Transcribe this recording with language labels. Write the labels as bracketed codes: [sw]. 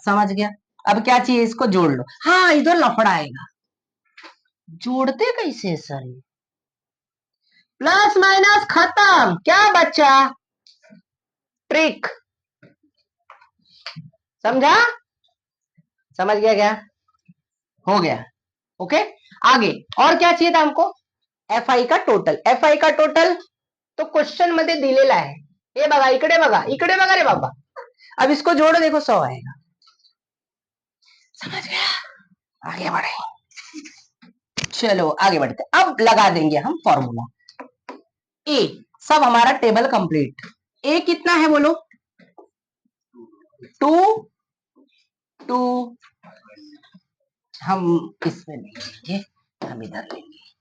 [hi] समझ गया, अब क्या चाहिए, इसको जोड़ लो। हाँ इधर लफड़ा आएगा, जोड़ते कैसे सर, प्लस माइनस खत्म, क्या बच्चा, ट्रिक। समझा, समझ गया क्या, हो गया। ओके, आगे और क्या चाहिए था हमको, एफ आई का टोटल। एफ आई का टोटल तो [mr] क्वेश्चन मध्ये दिलेला आहे, हे बघा, इकडे बघा, इकडे बघा रे बाबा। [hi] अब इसको जोड़ो, देखो 100 आएगा। समझ गया, आगे बढ़े, चलो आगे बढ़ते। अब लगा देंगे हम फॉर्मूला। ए, सब हमारा टेबल कंप्लीट। ए कितना है बोलो, 2 2, हम इसमें नहीं लेंगे, हम इधर लेंगे।